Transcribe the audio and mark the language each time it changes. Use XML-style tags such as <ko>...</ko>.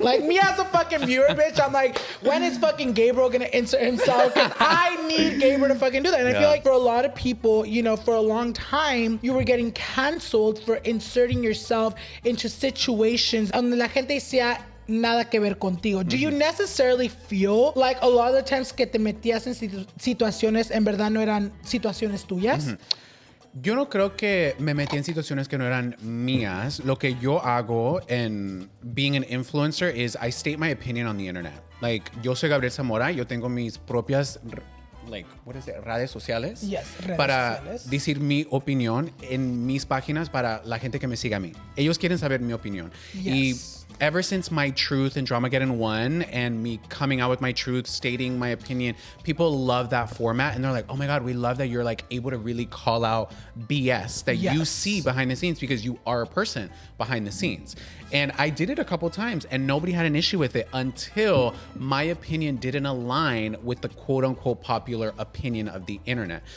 <en>Like me as a fucking viewer, bitch, I'm like, when is fucking Gabriel gonna insert himself? Because I need Gabriel to fucking do that. And I feel like for a lot of people, you know, for a long time, you were getting canceled for inserting yourself into situations donde la gente decía nada que ver contigo.</en> <es>Do you necessarily feel like a lot of the times que te metías en situaciones en verdad no eran situaciones tuyas? Yo no creo que me metí en situaciones que no eran mías.</es> <en>Lo que yo hago en being an influencer is I state my opinion on the internet.</en> <es>Like, yo soy Gabriel Zamora, yo tengo mis propias like, what is it, redes sociales.</es> <en>Yes, redes</en> <es>para sociales. decir mi opinión en mis páginas para la gente que me siga a mí. Ellos quieren saber mi opinión.</es> <en>Yes. Y ever since my truth and Dramageddon 1 and me coming out with my truth, stating my opinion, people love that format and they're like, oh my God, we love that you're like able to really call out BS that you see behind the scenes because you are a person behind the scenes. And I did it a couple times and nobody had an issue with it until my opinion didn't align with the quote unquote popular opinion of the internet.</en>